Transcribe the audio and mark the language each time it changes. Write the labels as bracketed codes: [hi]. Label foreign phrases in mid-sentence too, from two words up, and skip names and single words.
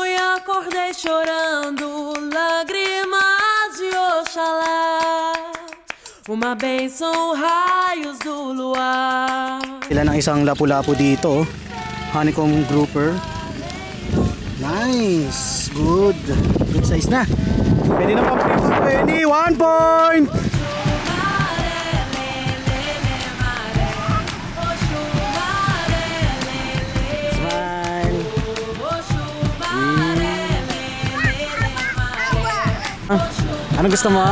[pt] e acordei chorando, lágrimas de Oxalá, uma bênção, raios do luar. [tl] Sila ng isang lapu-lapu dito, [en] honeycomb grouper. Nice, good size na. [tl] Pwede na pa-prito, Penny, 1 point. Ano gusto mo?